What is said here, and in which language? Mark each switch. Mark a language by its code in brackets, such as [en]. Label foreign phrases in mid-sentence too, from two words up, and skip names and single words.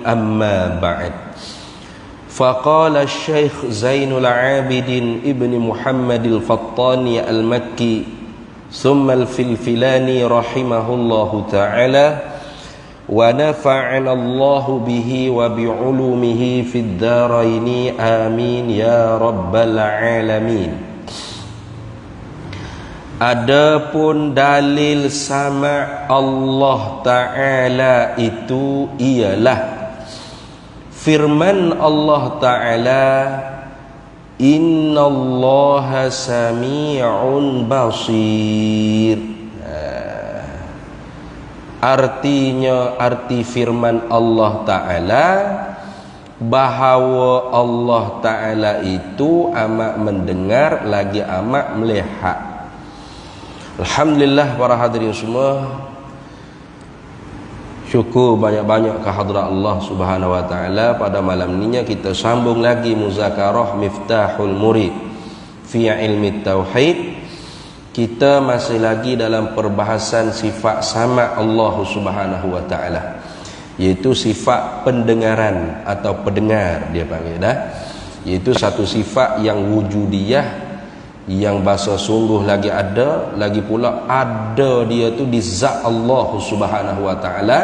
[ar] أما بعد، فقال الشيخ زين العابدين ابن محمد الفطاني المكي ثم الفلفلاني رحمه الله تعالى ونفعنا الله به وبعلومه في الدارين آمين يا رب العالمين. [ms] Adapun dalil sama Allah Ta'ala itu ialah firman Allah Ta'ala, [ar] إن الله سميع بصير. [ms] Artinya, arti firman Allah Ta'ala bahawa Allah Ta'ala itu amat mendengar lagi amat melihat. Alhamdulillah para hadirin semua, syukur banyak-banyak kehadrat Allah [ar] سبحانه وتعالى. [ms] Pada malam ini kita sambung lagi muzakarah Miftahul Murid fi ilmi tauhid. Kita masih lagi dalam perbahasan sifat sama Allah [ar] سبحانه وتعالى, [ms] iaitu sifat pendengaran atau pendengar dia panggil dah. Iaitu satu sifat yang wujudiyah, yang bahasa sungguh lagi ada, lagi pula ada dia tu di zat Allah [ar] سبحانه وتعالى.